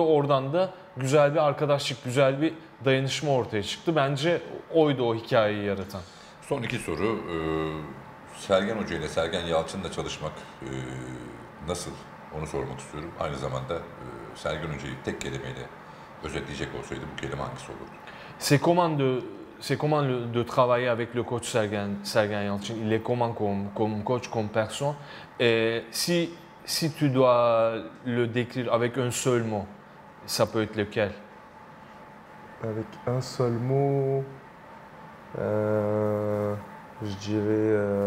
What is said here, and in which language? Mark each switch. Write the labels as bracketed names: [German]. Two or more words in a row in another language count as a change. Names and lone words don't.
[Turkish] Oradan da güzel bir arkadaşlık, güzel bir dayanışma ortaya çıktı. Bence oydu o hikayeyi yaratan. Son iki soru. Sergen Hoca ile Sergen Yalçın'la çalışmak nasıl? Onu sormak istiyorum. Aynı zamanda Sergen Hoca'yı tek kelimeyle özetleyecek olsaydı bu kelime hangisi olurdu? [French] C'est comment de travailler avec le coach Sergen Yalçın? Il est comment comme coach, comme personne? Et si tu dois le décrire avec un seul mot, ça peut être lequel? Avec un seul mot, je dirais.